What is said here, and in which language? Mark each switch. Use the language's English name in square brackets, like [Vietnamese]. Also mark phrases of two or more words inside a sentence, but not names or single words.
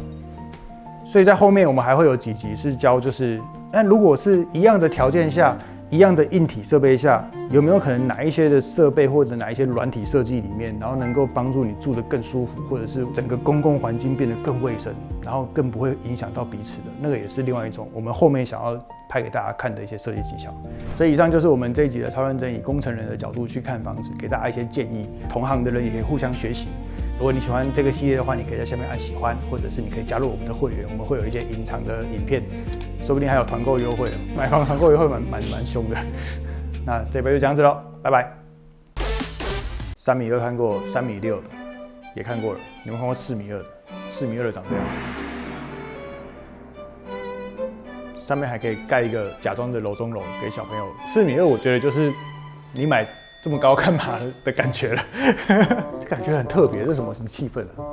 [Chinese] 所以在後面我們還會有幾集是教，就是那如果是一樣的條件下，一樣的硬體設備下，有沒有可能哪一些的設備或者哪一些軟體設計裡面，然後能夠幫助你住得更舒服，或者是整個公共環境變得更衛生，然後更不會影響到彼此的，那個也是另外一種我們後面想要拍給大家看的一些設計技巧。所以以上就是我們這一集的超認真以工程人的角度去看房子，給大家一些建議，同行的人也可以互相學習。如果你喜歡這個系列的話，你可以在下面按喜歡，或者是你可以加入我們的會員，我們會有一些隱藏的影片，說不定還有團購優惠，買房團購優惠蠻凶的。那這杯就這樣子嘍，拜拜。3.2米看過，3.6米的也看過了，你們看過4.2米的？4.2米的長這樣，上面還可以蓋一個假裝的樓中樓給小朋友。4.2米我覺得就是你買這麼高幹嘛的感覺了，這感覺很特別，這是什麼氣氛啊？